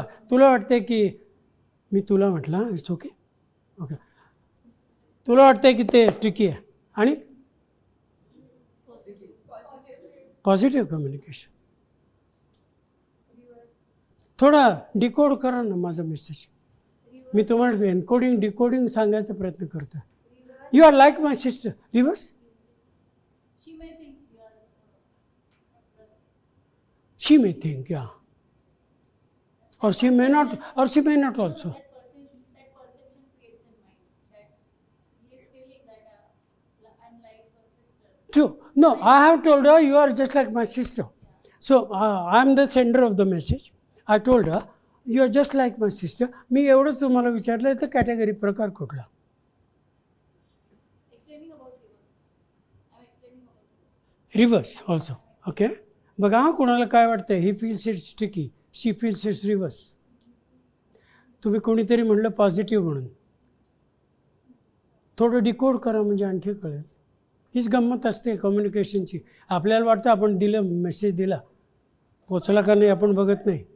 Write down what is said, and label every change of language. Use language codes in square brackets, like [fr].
[mr] तुला वाटते की मी तुला म्हटलं [en] it's okay okay, [mr] तुला वाटतंय की ते ट्रिकी आहे. आणि पॉझिटिव्ह कम्युनिकेशन, थोडा डिकोड करा ना माझा मेसेज. मी तुम्हाला एन्कोडिंग डिकोडिंग सांगायचा प्रयत्न करतो. [en] You are like my sister. Reverse, she may think, yeah, or she may not also. That perception creates in mind that he is feeling that I'm like a sister. True. No, I have told her you are just like my sister. So I am the sender of the message. I told her you are just like my sister. [mr] मी एवढंच तुम्हाला विचारलं तर category प्रकार कुठला? [en] Explaining about reverse. I'm explaining about reverse. Reverse also. [mr] Okay, बघा हा कोणाला काय वाटतं, [en] He feels it's tricky, she feels it's reverse. [mr] तुम्ही कोणीतरी म्हणलं पॉझिटिव्ह म्हणून, थोडं डिकोड करा म्हणजे आणखी कळेल. हीच गंमत असते कम्युनिकेशनची. आपल्याला वाटतं आपण दिलं, मेसेज दिला, पोचला का नाही आपण बघत नाही.